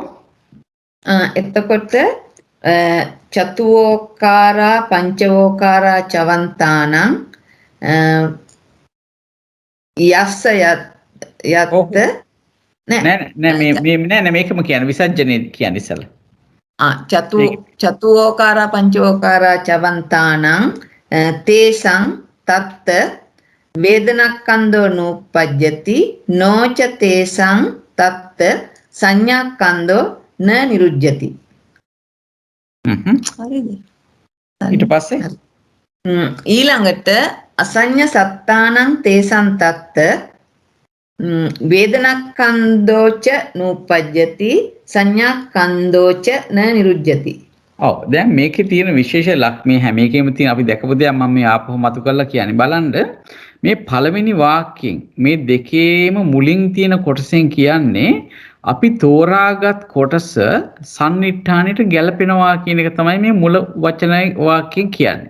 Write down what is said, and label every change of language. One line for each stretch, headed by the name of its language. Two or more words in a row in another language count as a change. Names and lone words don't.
Pali: එතකොට චතුවෝකාරා පංචවෝකාරා චවන්තානං යස්ස යත්
Sinhala: නෑ මේකම කියන්නේ විසර්ජනේ කියන්නේ ඉස්සලා.
Pali: චතුවෝකාරා පංචවෝකාරා චවන්තානං තේසං තත්ත වේදනක්ඛන්தோ නූපජ්ජති නොච තේසං තත්ත සංඥාක්ඛන්தோ න නිරුජ්ජති.
Sinhala: හරිද? ඊට පස්සේ
Pali: ඊළඟට අසඤ්ඤ සත්තානං තේසං තත්ත වේදනක්ඛන්தோච නූපජ්ජති සංඥාක්ඛන්தோච න නිරුජ්ජති.
Sinhala: ඔව් දැන් මේකේ තියෙන විශේෂ ලක්ෂණ හැම එකෙම තියෙන අපි දැකපු දෙයක් මම මේ ආපහු මතු කරලා කියන්නේ බලන්න මේ පළවෙනි වාක්‍යයෙන් මේ දෙකේම මුලින් තියෙන කොටසෙන් කියන්නේ අපි තෝරාගත් කොටස සම්නිට්ඨානෙට ගැලපෙනවා කියන එක තමයි මේ මුල වචනයි වාක්‍යයෙන් කියන්නේ.